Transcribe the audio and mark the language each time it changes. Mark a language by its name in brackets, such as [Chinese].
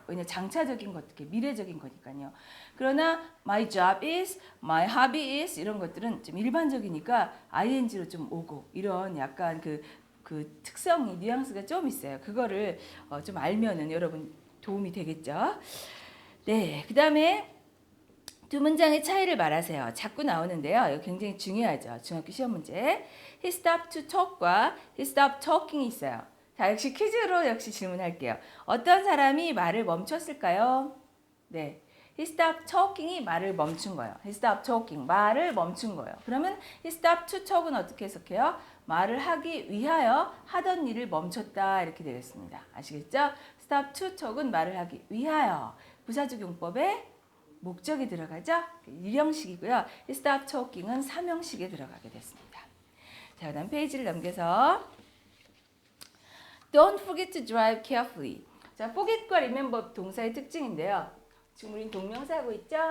[Korean] 왜냐 장차적인 것, 미래적인 거니까요. 그러나 my job is, my hobby is 이런 것들은 좀 일반적이니까 ing로 좀 오고 이런 약간 그 특성이 뉘앙스가 좀 있어요. 그거를 좀 알면은 여러분 도움이 되겠죠. 네, 그 다음에 두 문장의 차이를 말하세요. 자꾸 나오는데요. 이거 굉장히 중요하죠. 중학교 시험 문제. [English] He stopped to talk과 he stopped talking이 있어요. [Korean] 자, 역시 퀴즈로 역시 질문할게요. 어떤 사람이 말을 멈췄을까요? 네. He stopped talking 이 말을 멈춘 거예요. He stopped talking. 말을 멈춘 거예요. 그러면 he stopped to talk 은 어떻게 해석해요? 말을 하기 위하여 하던 일을 멈췄다 이렇게 되겠습니다. 아시겠죠? stop to talk 은 말을 하기 위하여. 부사적용법에 목적이 들어가죠? 일형식이고요. he stopped talking 은 삼형식에 들어가게 됐습니다. [English] 자, 그다음 페이지를 넘겨서 Don't forget to drive carefully. [Korean] 자, forget과 remember 동사의 특징인데요. 지금 우린 동명사 하고 있죠?